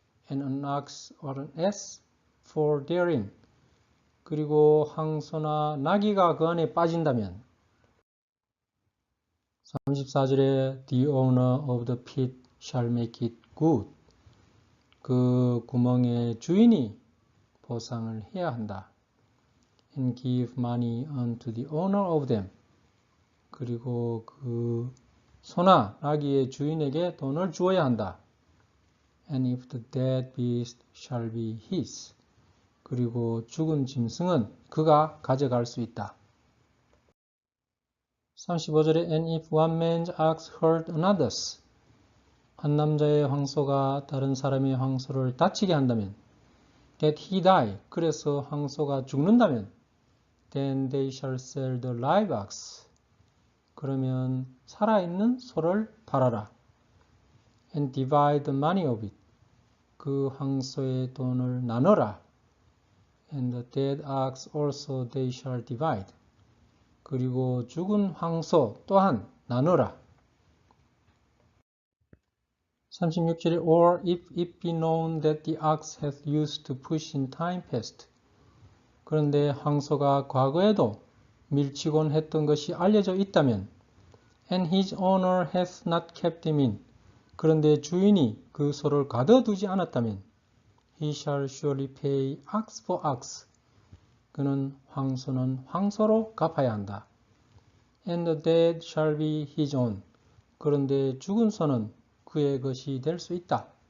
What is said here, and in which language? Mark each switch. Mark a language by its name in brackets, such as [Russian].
[English] and an ox or an ass fall therein, [Korean] 그리고 황소나 나귀가 그 안에 빠진다면 34절에 [English] The owner of the pit shall make it good, [Korean] 그 구멍의 주인이 보상을 해야 한다. [English] And give money unto the owner of them, [Korean] 그리고 그 소나 나귀의 주인에게 돈을 주어야 한다. [English] And if the dead beast shall be his, [Korean] 그리고 죽은 짐승은 그가 가져갈 수 있다. 35절에 [English] And if one man's ox hurt another's, [Korean] 한 남자의 황소가 다른 사람의 황소를 다치게 한다면 [English] that he die, [Korean] 그래서 황소가 죽는다면 [English] then they shall sell the live ox. [Korean] 그러면 살아있는 소를 팔아라. [English] And divide the money of it. [Korean] 그 황소의 돈을 나눠라. [English] And the dead ox also they shall divide. [Korean] 그리고 죽은 황소 또한 나누라. 36절에 [English] or if it be known that the ox hath used to push in time past. [Korean] 그런데 황소가 과거에도 밀치곤 했던 것이 알려져 있다면 [English] and his owner hath not kept him in. [Korean] 그런데 주인이 그 소를 가둬두지 않았다면 [English] he shall surely pay ox for ox. [Korean] 그는 황소는 황소로 갚아야 한다. [English] And the dead shall be his own. [Korean] 그런데 죽은 소는 그의 것이 될 수 있다.